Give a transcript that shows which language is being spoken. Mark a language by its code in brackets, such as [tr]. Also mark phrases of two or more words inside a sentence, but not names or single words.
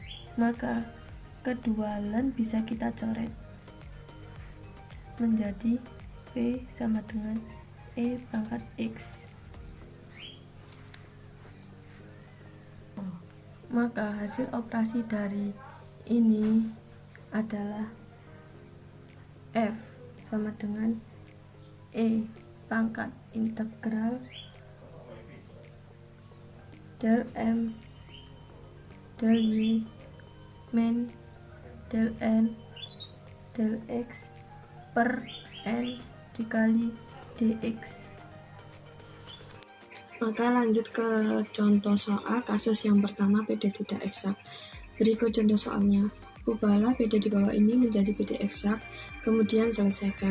[id] maka kedua len bisa kita coret menjadi P sama dengan E pangkat X. Maka hasil operasi dari ini adalah F sama dengan E pangkat integral del M del Y min del N del X per N dikali dx. Maka lanjut ke contoh soal kasus yang pertama, PD tidak eksak. Berikut contoh soalnya. Ubahlah PD di bawah ini menjadi PD eksak, kemudian selesaikan.